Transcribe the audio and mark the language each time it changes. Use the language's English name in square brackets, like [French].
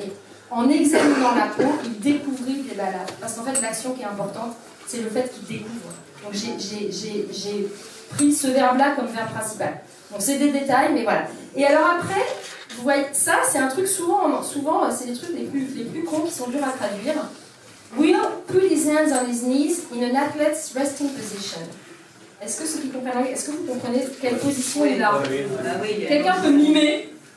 [French] Et en examinant la peau, il découvrit des balafres. Parce qu'en fait, l'action qui est importante, c'est le fait qu'il découvre. Donc, j'ai pris ce verbe-là comme verbe principal. Donc, c'est des détails, mais voilà. Et alors après, vous voyez, ça, c'est un truc souvent c'est les trucs les plus cons qui sont durs à traduire. [English] Will put his hands on his knees in an athlete's resting position. [French] Est-ce que ceux qui comprennent, est-ce que vous comprenez quelle position il est là? Quelqu'un peut mimer?